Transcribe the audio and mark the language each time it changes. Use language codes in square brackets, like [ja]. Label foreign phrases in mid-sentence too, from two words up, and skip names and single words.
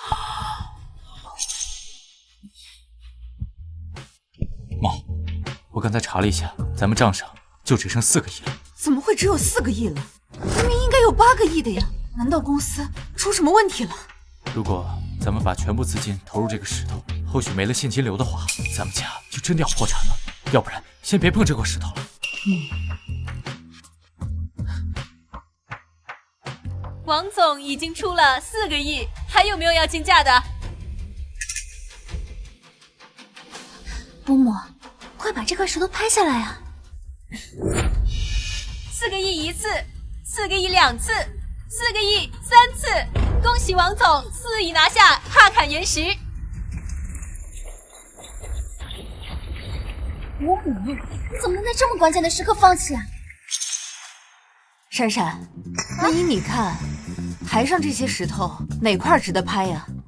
[zh] 妈，我刚才查了一下，咱们账上就只剩4个亿了。怎么会只有4个亿了？明明应该有8个亿的呀！难道公司出什么问题了？如果咱们把全部资金投入这个石头，后续没了现金流的话，咱们家就真的要破产了。要不然，先別碰這塊石頭了。王總已經出了4個億，還有沒有要競價的？嬤嬤，快把這塊石頭拍下來啊！4個億1次，4個億2次，4個億3次，恭喜王總4 億拿下帕坎原石。嬤嬤，你怎麼能在這麼關鍵的時刻放棄啊？閃閃，那依你看，台上這些石頭哪塊值得拍呀？